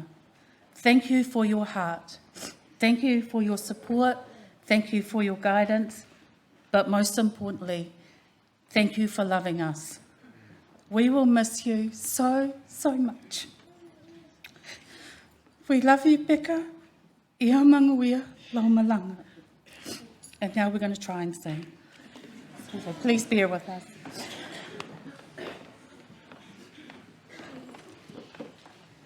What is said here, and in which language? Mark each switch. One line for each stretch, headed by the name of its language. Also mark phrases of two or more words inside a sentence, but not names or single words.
English: Thank you for your heart. Thank you for your support. Thank you for your guidance. But most importantly, thank you for loving us. We will miss you so, so much. We love you, Pekka.
Samoan: Ia manguia laumalanga.
English: And now we're going to try and sing. So please bear with us.